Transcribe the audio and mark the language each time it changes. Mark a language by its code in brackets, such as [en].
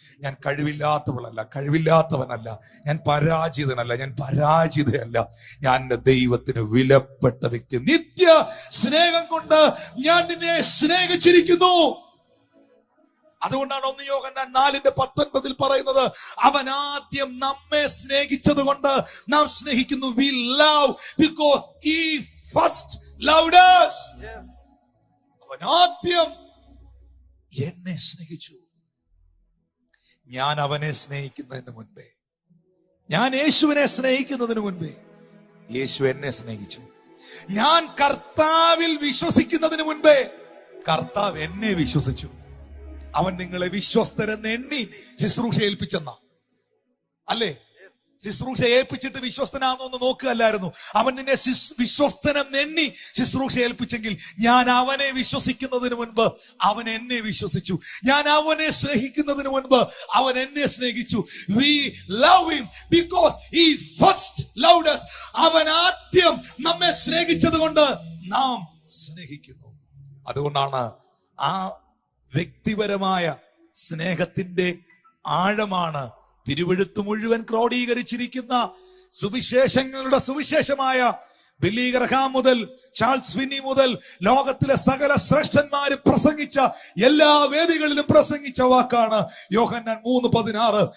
[ml] ഞാൻ കഴിവില്ലാത്തവളല്ല, കഴിവില്ലാത്തവനല്ല, ഞാൻ പരാജിതനല്ല, ഞാൻ പരാജിതയല്ല, ഞാൻ എന്റെ ദൈവത്തിന് വിലപ്പെട്ട വ്യക്തി. നിത്യ സ്നേഹം കൊണ്ട് ഞാൻ നിന്നെ സ്നേഹിച്ചിരിക്കുന്നു. അതുകൊണ്ടാണ് 1 യോഹന്നാൻ 4:19 പറയുന്നത്, അവൻ ആദ്യം നമ്മെ സ്നേഹിച്ചത് കൊണ്ട് നാം സ്നേഹിക്കുന്നു. [en] We love because he first loved us. [ml] അവൻ ആദ്യം എന്നെ സ്നേഹിച്ചു. ഞാൻ അവനെ സ്നേഹിക്കുന്നതിന് മുൻപേ, ഞാൻ യേശുവിനെ സ്നേഹിക്കുന്നതിന് മുൻപേ യേശു എന്നെ സ്നേഹിച്ചു. ഞാൻ കർത്താവിൽ വിശ്വസിക്കുന്നതിന് മുൻപേ കർത്താവ് എന്നെ വിശ്വസിച്ചു. അവൻ നിങ്ങളെ വിശ്വസ്തരെന്ന് എണ്ണി ശുശ്രൂഷ ഏൽപ്പിച്ചെന്ന അല്ലേ? ശുശ്രൂഷ ഏൽപ്പിച്ചിട്ട് വിശ്വസ്തനാണോ എന്ന് നോക്കുകയല്ലായിരുന്നു. അവൻ നിന്നെ വിശ്വസ്തനെന്ന് എണ്ണി ശുശ്രൂഷ ഏൽപ്പിച്ചെങ്കിൽ, ഞാൻ അവനെ വിശ്വസിക്കുന്നതിന് മുൻപ് അവൻ എന്നെ വിശ്വസിച്ചു. ഞാൻ അവനെ സ്നേഹിക്കുന്നതിന് മുൻപ് അവൻ എന്നെ സ്നേഹിച്ചു. [en] We love him because he first loved us. [ml] അവൻ ആദ്യം നമ്മെ സ്നേഹിച്ചത് കൊണ്ട് നാം സ്നേഹിക്കുന്നു. അതുകൊണ്ടാണ് ആ വ്യക്തിപരമായ സ്നേഹത്തിന്റെ ആഴമാണ് തിരുവെഴുത്ത് മുഴുവൻ ക്രോഡീകരിച്ചിരിക്കുന്ന സുവിശേഷങ്ങളുടെ സുവിശേഷമായ ബില്ലി ഗ്രഹാം മുതൽ ചാൾസ് ഫിന്നി മുതൽ ലോകത്തിലെ സകല ശ്രേഷ്ഠന്മാരും പ്രസംഗിച്ച, എല്ലാ വേദികളിലും പ്രസംഗിച്ച വാക്കാണ് യോഹന്നാൻ 3:16.